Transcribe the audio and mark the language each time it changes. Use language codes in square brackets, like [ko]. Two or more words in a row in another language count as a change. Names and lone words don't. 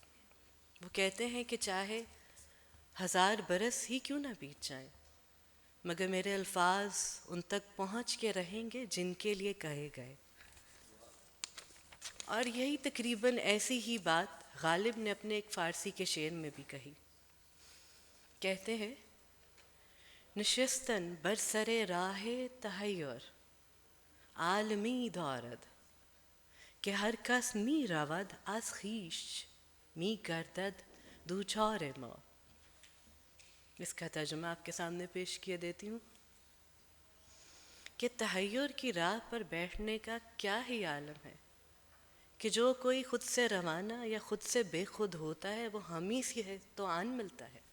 [ur] وہ کہتے ہیں کہ چاہے 1000 برس ہی کیوں نہ بیت جائیں، مگر میرے الفاظ ان تک پہنچ کے رہیں گے جن کے لیے کہے گئے. اور یہی تقریباً ایسی ہی بات غالب نے اپنے ایک فارسی کے شعر میں بھی کہی. [fa] کہتے ہیں نشستن بر سر راہ تحیر عالمی دارد کہ ہر کس می رود از خویش می گردد دوچار ما. [ur] اس کا ترجمہ آپ کے سامنے پیش کیے دیتی ہوں کہ تحیر کی راہ پر بیٹھنے کا کیا ہی عالم ہے کہ جو کوئی خود سے روانہ یا خود سے بے خود ہوتا ہے وہ ہم ہی سے ہے تو آن ملتا ہے.